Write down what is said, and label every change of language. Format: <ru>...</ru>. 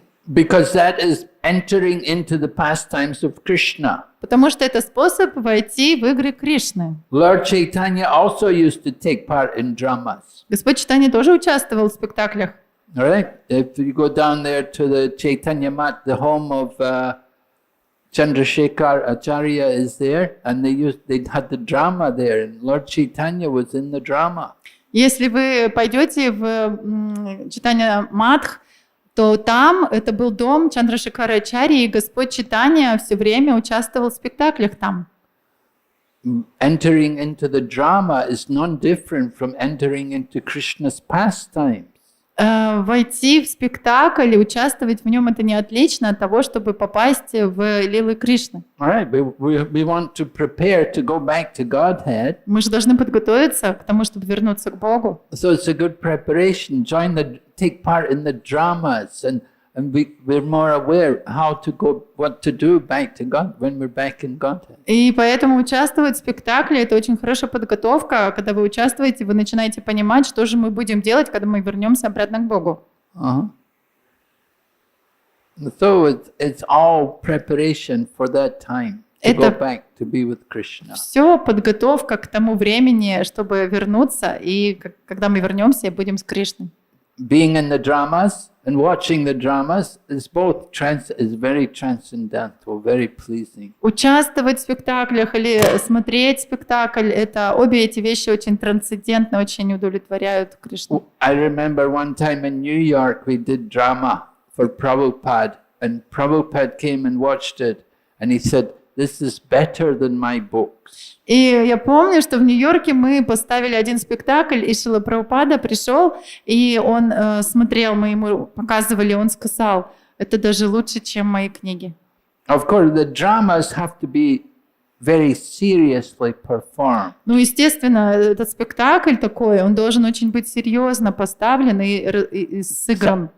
<en>Because that is entering into the pastimes of Krishna.</en> <ru>Потому что это способ войти в игры Кришны.</ru> <en>Lord Chaitanya also used to take part in dramas.</en> <ru>Господь Чайтанья тоже участвовал в спектаклях.</ru> <en>All right? If you go down there to the Chaitanya Mat, the home of Chandrasekhar Acharya is there, and they had the drama there, and Lord Chaitanya was in the drama.</en> <ru>Если вы пойдете в Чайтанья Матх, то там это был дом Чандрашекара Ачарьи, и Господь Чайтанья все время участвовал в спектаклях там.</ru> <en>Entering into the drama is non-different from entering into Krishna's pastimes.</en> <ru>Войти в спектакль и участвовать в нем это не отлично от того, чтобы попасть в лилы Кришны.</ru> <en>All right, we want to prepare to go back to Godhead.</en> <ru>Мы же должны подготовиться к тому, чтобы вернуться к Богу.</ru> <en>So it's a good preparation. Take part in the dramas, and we're more aware how to go, what to do back to God when we're back in Godhead.</en> <ru>И поэтому участвовать в спектакле это очень хорошая подготовка. Когда вы участвуете, вы начинаете понимать, что же мы будем делать, когда мы вернемся обратно к Богу.</ru> <en>So it's all preparation for that time to go back to be with Krishna.</en> <ru>Все подготовка к тому времени, чтобы вернуться, и когда мы вернемся, будем с Кришной.</ru> <en>being in the dramas and watching the dramas is both is very transcendental, very pleasing.</en> <ru>Участвовать в спектаклях или смотреть спектакль, это обе эти вещи очень трансцендентны, очень удовлетворяют Кришну.</ru> <en>I remember one time in New York we did drama for Prabhupada, and Prabhupada came and watched it, and he said, "This is better than my books."</en> <ru>И я помню, что в Нью-Йорке мы поставили один спектакль, и Шрила Прабхупада пришел, и он смотрел, мы ему показывали, он сказал, это даже лучше, чем мои книги.</ru> <en>Of course, the dramas have to be very seriously performed.</en> <ru>Ну, естественно, этот спектакль такой, он должен очень быть серьезно поставлен и сыгран.</ru>